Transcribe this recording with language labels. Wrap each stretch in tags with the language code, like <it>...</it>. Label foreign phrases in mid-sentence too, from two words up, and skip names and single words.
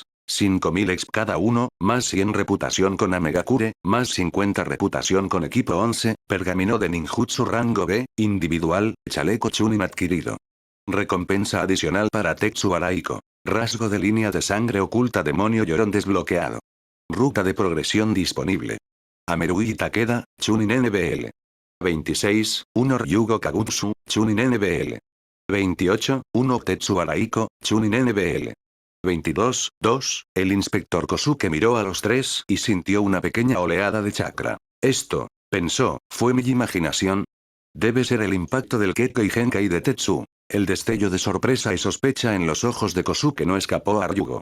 <es>5000 exp cada uno, más 100 reputación con Amegakure, más 50 reputación con equipo 11, pergamino de ninjutsu rango B, individual, chaleco Chunin adquirido. Recompensa adicional para Tetsu Araiko. Rasgo de línea de sangre oculta demonio llorón desbloqueado. Ruta de progresión disponible. Amerui Takeda, Chunin NBL. 26, 1 Ryugo Kagutsu, Chunin NBL. 28, 1 Tetsu Araiko, Chunin NBL. 22, 2, el inspector Kosuke miró a los tres y sintió una pequeña oleada de chakra. Esto, pensó, ¿fue mi imaginación? Debe ser el impacto del</es> <ja>Kekkei Genkai</ja> <es>de Tetsu. El destello de sorpresa y sospecha en los ojos de Kosuke no escapó a Ryugo.</es>